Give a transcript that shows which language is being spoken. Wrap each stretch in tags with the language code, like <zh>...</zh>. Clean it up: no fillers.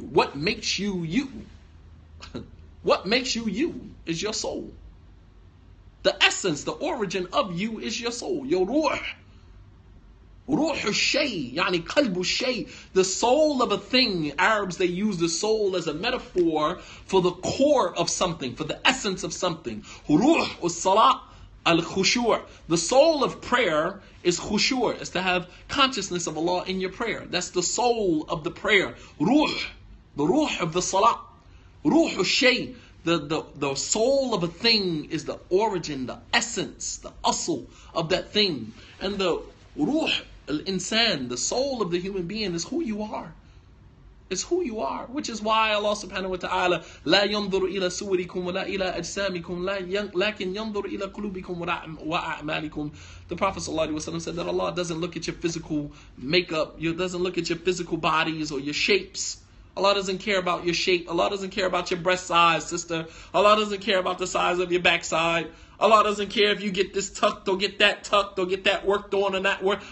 <en>What makes you you? What makes you you is your soul. The essence, the origin of you is your soul, your ruh.</en> <ar>روح الشيء يعني قلب الشيء,</ar> <en>the soul of a thing. Arabs, they use the soul as a metaphor for the core of something, for the essence of something.</en> <ar>روح الصلاة al-khushu'.</ar> <en>The soul of prayer is khushu', is to have consciousness of Allah in your prayer. That's the soul of the prayer. Ruh, the ruh of the salah. Ruh al-shay, the soul of a thing is the origin, the essence, the asl of that thing. And the ruh al-insan, the soul of the human being, is who you are. It's who you are, which is why Allah subhanahu wa ta'ala</en> <ar>لا ينظر إلى صوركم ولا إلى أجسامكم لكن ينظر إلى قلوبكم وأعمالكم.</ar> <en>The Prophet sallallahu alaihi wasallam said that Allah doesn't look at your physical makeup, He doesn't look at your physical bodies or your shapes. Allah doesn't care about your shape. Allah doesn't care about your breast size, sister. Allah doesn't care about the size of your backside. Allah doesn't care if you get this tucked or get that tucked or get that worked on or not worked.</en>